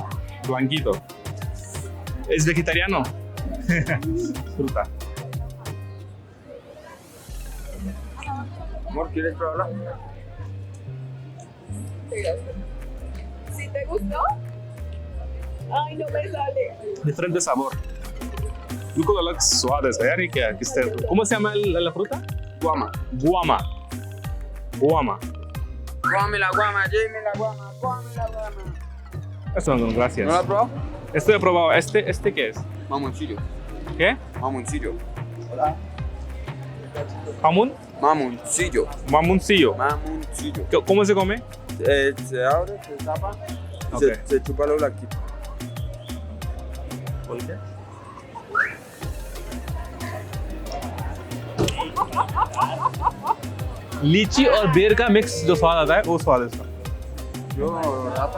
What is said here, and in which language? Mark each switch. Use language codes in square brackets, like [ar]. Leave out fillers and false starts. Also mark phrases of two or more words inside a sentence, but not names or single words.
[es] Blanquito. ¿Es vegetariano? Fruta. Amor, ¿quieres probarla? ¿Sí te gustó? Ay, no me sale. Diferente sabor. [hi] बिल्कुल अलग स्वाद है यार. ये क्या है? किस तरह? [es] ¿Cómo se llama la fruta? Guama. Guama. Guama. Guame la guama, Jamie la guama, guame la guama. Eso no, gracias. ¿No la has probado? Este he probado. ¿Este qué es? Mamoncillo. ¿Qué? Mamoncillo. Jamón. Mamoncillo. Mamoncillo. Mamoncillo. ¿Cómo se come? Se abre, se tapa y Ok. se chupa lo blanquito. ¿Por qué? [hi] लीची और बेर का मिक्स जो स्वाद आता है वो स्वाद है इसका. [es] Yo, rata.